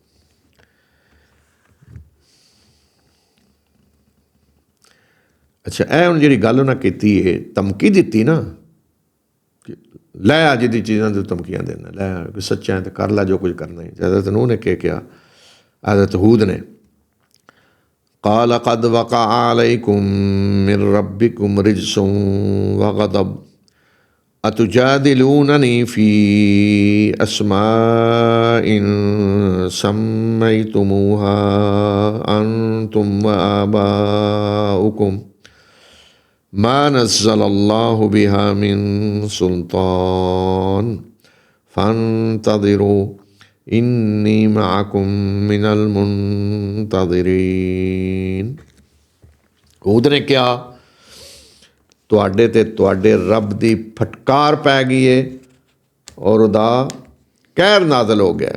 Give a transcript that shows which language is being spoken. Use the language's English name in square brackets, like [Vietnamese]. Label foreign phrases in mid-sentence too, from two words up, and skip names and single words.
[Punjabi] ਅੱਛਾ, ਇਹ ਹੁਣ ਜਿਹੜੀ ਗੱਲ ਉਹਨਾਂ ਕੀਤੀ ਹੈ, ਧਮਕੀ ਦਿੱਤੀ ਨਾ, ਲੈ ਆ ਜਿਹਦੀ ਚੀਜ਼ਾਂ ਦੀ ਧਮਕੀਆਂ ਦੇਣਾ, ਲੈ ਆ ਕੋਈ ਸੱਚਾ ਹੈ ਤਾਂ ਕਰ ਲੈ ਜੋ ਕੁਝ ਕਰਨਾ ਹੈ। ਹਜ਼ਰਤ ਨੂਹ ਨੇ ਕੀ ਕਿਹਾ? ਹਜ਼ਰਤ ਹੂਦ ਨੇ [Arabic] قال قد وقع عليكم من ربكم رجس وغضب أتجادلونني في أسماء سميتموها أنتم وآباؤكم ما نزل الله بها من سلطان فانتظروا إني معكم من المنتظرين. [Punjabi] ਹੂਦ ਨੇ ਕਿਹਾ ਤੁਹਾਡੇ ਤੇ ਤੁਹਾਡੇ ਰੱਬ ਦੀ ਫਟਕਾਰ ਪੈ ਗਈ ਹੈ ਔਰ ਉਹਦਾ ਕਹਿਰ ਨਾਜ਼ਲ ਹੋ ਗਿਆ।